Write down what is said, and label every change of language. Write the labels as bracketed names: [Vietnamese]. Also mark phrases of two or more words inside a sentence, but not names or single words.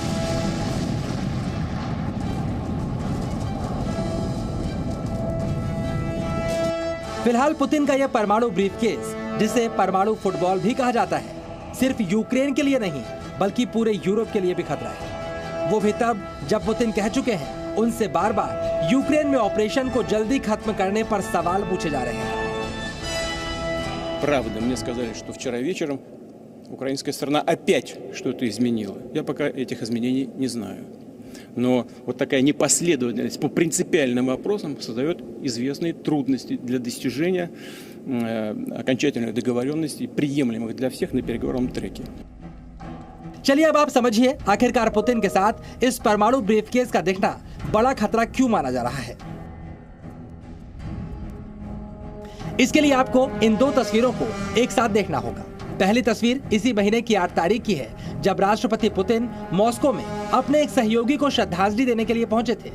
[Hindi] फिलहाल पुतिन का यह परमाणु ब्रीफकेस, जिसे परमाणु फुटबॉल भी कहा जाता है, सिर्फ यूक्रेन के लिए नहीं बल्कि पूरे यूरोप के लिए भी खतरा है। वो भी तब जब पुतिन कह चुके हैं उनसे बार बार यूक्रेन में ऑपरेशन को जल्दी खत्म करने पर सवाल पूछे जा रहे हैं। [Russian] Правда, мне сказали, что вчера вечером украинская сторона опять что-то изменила. Я пока этих изменений не знаю. Но вот такая непоследовательность по принципиальным вопросам создает известные трудности для достижения окончательных договоренностей, приемлемых для всех на переговорном треке. [Hindi] चलिए अब आप समझिए आखिरकार पुतिन के साथ इस परमाणु ब्रीफकेस का दिखना बड़ा खतरा क्यों माना जा रहा है। इसके लिए आपको इन 2 तस्वीरों को एक साथ देखना होगा। पहली तस्वीर इसी महीने की 8 तारीख की है, जब राष्ट्रपति पुतिन मॉस्को में अपने एक सहयोगी को श्रद्धांजलि देने के लिए पहुंचे थे।